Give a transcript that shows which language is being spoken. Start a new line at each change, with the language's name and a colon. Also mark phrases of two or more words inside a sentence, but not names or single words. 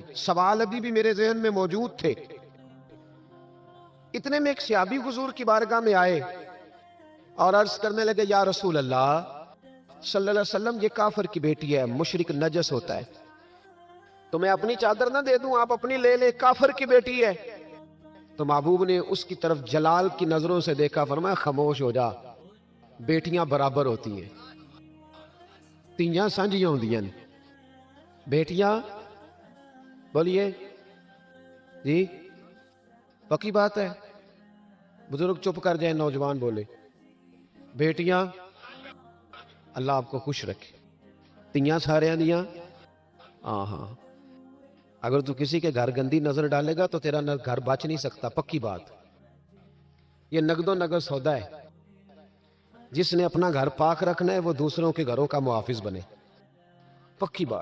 Urdu: سوال ابھی بھی میرے ذہن میں موجود تھے. اتنے میں ایک صحابی حضور کی بارگاہ میں آئے اور عرض کرنے لگے
Arabic: یا رسول اللہ صلی اللہ علیہ وسلم,
Urdu: یہ کافر کی بیٹی ہے, مشرک نجس ہوتا ہے, تو میں اپنی چادر نہ دے دوں, آپ اپنی لے لے, کافر کی بیٹی ہے. تو محبوب نے اس کی طرف جلال کی نظروں سے دیکھا, فرمایا خاموش ہو جا, بیٹیاں برابر ہوتی ہیں,
Punjabi: تیاں سانجیاں ہوندیاں نے, بیٹیاں.
Urdu: بولیے جی, پکی بات ہے. بزرگ چپ کر جائیں, نوجوان بولے. بیٹیاں, اللہ آپ کو خوش رکھے.
Punjabi: تیاں سارے دیاں,
Urdu: ہاں. اگر تو کسی کے گھر گندی نظر ڈالے گا تو تیرا گھر بچ نہیں سکتا, پکی بات. یہ نقد و نقد سودا ہے. جس نے اپنا گھر پاک رکھنا ہے وہ دوسروں کے گھروں کا محافظ بنے, پکی بات.